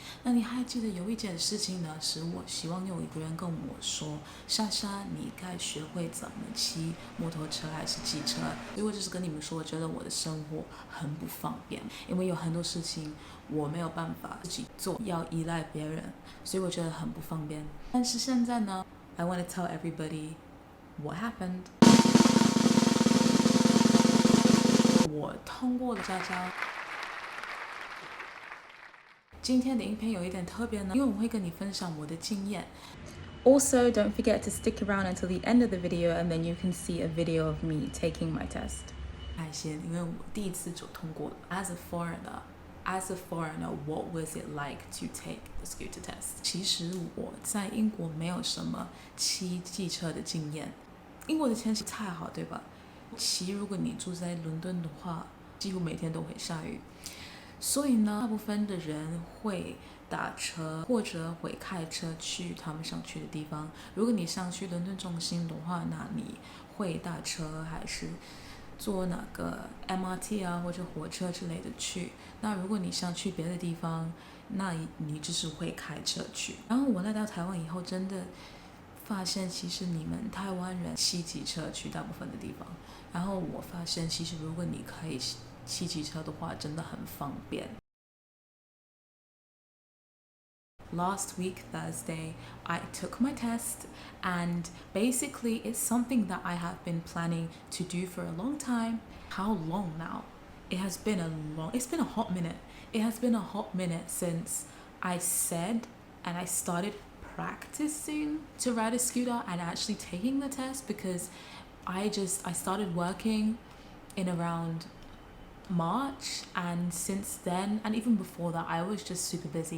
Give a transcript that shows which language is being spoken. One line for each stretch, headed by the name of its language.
Chinese: 那你还记得有一件事情呢，是我希望有一个人跟我说，莎莎，你该学会怎么骑摩托车还是机车。所以我就是跟你们说，我觉得我的生活很不方便，因为有很多事情我没有办法自己做，要依赖别人，所以我觉得很不方便。但是现在呢
English: ，I want to tell everybody what happened。
Chinese: 我通过了驾照。今天的影片有一点特别呢，因为我会跟你分享我的经验。
English: Also, don't forget to stick around until the end of the video and then you can see a video of me taking my test.
Chinese: 开心，因为我第一次就通过了。
English: As a foreigner, what was it like to take the scooter test?
Chinese: 其实我在英国没有什么骑机车的经验。英国的天气太好，对吧？如果你住在伦敦的话，几乎每天都会下雨。所以呢，大部分的人会打车或者会开车去他们想去的地方。如果你想去伦敦中心的话，那你会打车还是坐哪个 MRT 啊或者火车之类的去？那如果你想去别的地方，那你就是会开车去。然后我来到台湾以后，真的发现其实你们台湾人骑机车去大部分的地方。然后我发现其实如果你可以骑机车的话，真的很方便。
English: Last week, Thursday, I took my test, and basically it's something that I have been planning to do for a long time. How long now? It's been a hot minute. It has been a hot minute since I said and I started practicing to ride a scooter and actually taking the test, because I started working in around March, and since then, and even before that, I was just super busy.